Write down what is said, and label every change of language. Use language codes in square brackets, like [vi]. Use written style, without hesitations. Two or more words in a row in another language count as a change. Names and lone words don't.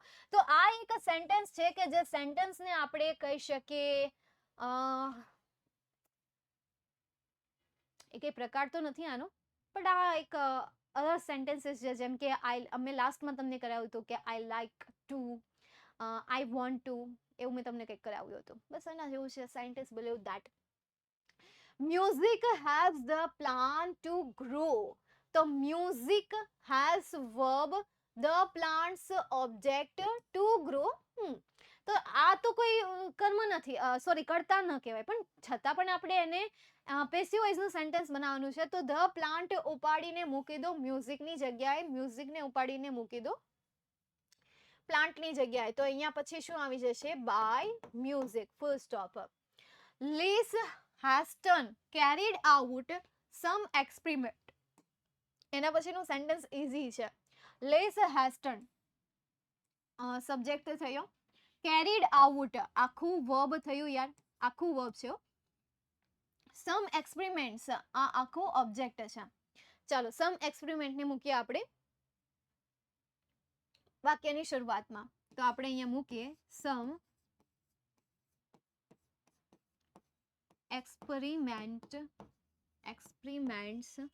[gu] તો આ એક સેન્ટેન્સ છે કે જે સેન્ટેન્સને આપણે કહી શકીએ એક પ્રકાર તો નથી આનો, પણ આ એક [en] other sentences [gu] છે, જેમ કે અમે લાસ્ટમાં તમને કરાવ્યું હતું કે [en] I like to, I want to, [gu] એવું મેં તમને કંઈક કરાવ્યું હતું. બસ એના જેવું છે. [en] scientist believe that music helps the plant to grow. તો music has verb the plant's object to grow. [gu] તો આ તો કોઈ કર્મ નથી, સોરી કર્તા ન કહેવાય, પણ છતાં પણ આપણે એને [en] passive voiceનું [gu] સેન્ટેન્સ બનાવવાનું છે. તો [en] the plant [gu] ઉપાડીને મૂકી દો મ્યુઝિકની જગ્યાએ, મ્યુઝિકને ઉપાડીને મૂકી દો પ્લાન્ટની જગ્યાએ. તો અહીંયા પછી શું આવી જશે? [en] by music, full stop. લીસ હેસ્ટન carried out some experiment. [gu] એના પછીનું [en] sentence easy [gu] છે. લેસ હેસ્ટન સબ્જેક્ટ થયો, [en] carried out [gu] આખું વર્બ થયું યાર, આખું વર્બ છે. [en] some experiments [gu] આ આખું ઓબ્જેક્ટ છે. ચાલો [en] some experiment [gu] ને મૂકીએ આપણે વાક્યની શરૂઆતમાં. તો આપણે અહીંયા મૂકીએ [en] some experiments.